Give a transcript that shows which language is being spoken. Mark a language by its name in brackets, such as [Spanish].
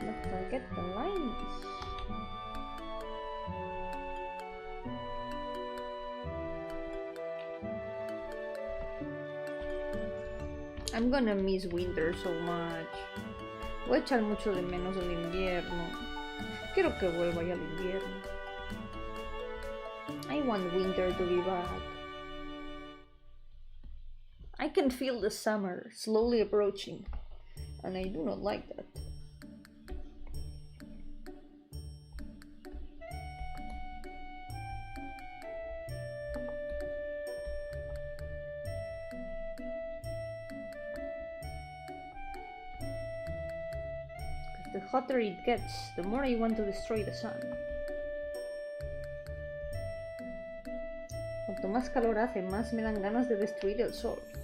[English] Forget the lines. I'm gonna miss winter so much. [Spanish] Voy a echar mucho de menos el invierno. Quiero que vuelva ya el invierno. [English] I want winter to be back. I can feel the summer slowly approaching, and I do not like that. The hotter it gets, the more I want to destroy the sun. [Spanish] Cuanto más calor hace, más me dan ganas de destruir el sol.